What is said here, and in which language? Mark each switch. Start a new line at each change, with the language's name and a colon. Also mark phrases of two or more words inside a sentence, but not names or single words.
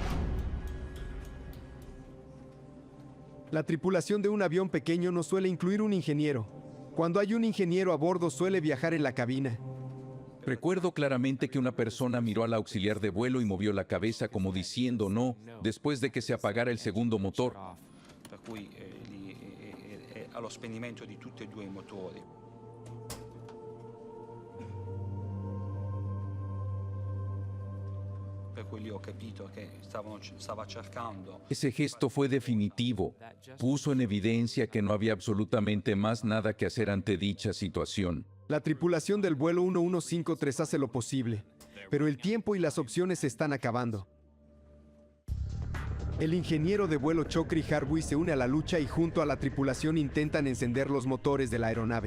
Spanish: La tripulación de un avión pequeño no suele incluir un ingeniero. Cuando hay un ingeniero a bordo, suele viajar en la cabina. Recuerdo claramente que una persona miró al auxiliar de vuelo y movió la cabeza como diciendo no, después de que se apagara el segundo motor.
Italian: Per cui allo spegnimento di tutti e due i motori. Per cui lì ho capito che stava cercando.
Spanish: Ese gesto fue definitivo. Puso en evidencia que no había absolutamente más nada que hacer ante dicha situación. La tripulación del vuelo 1153 hace lo posible, pero el tiempo y las opciones se están acabando. El ingeniero de vuelo Chokri Harwi se une a la lucha y junto a la tripulación intentan encender los motores de la aeronave.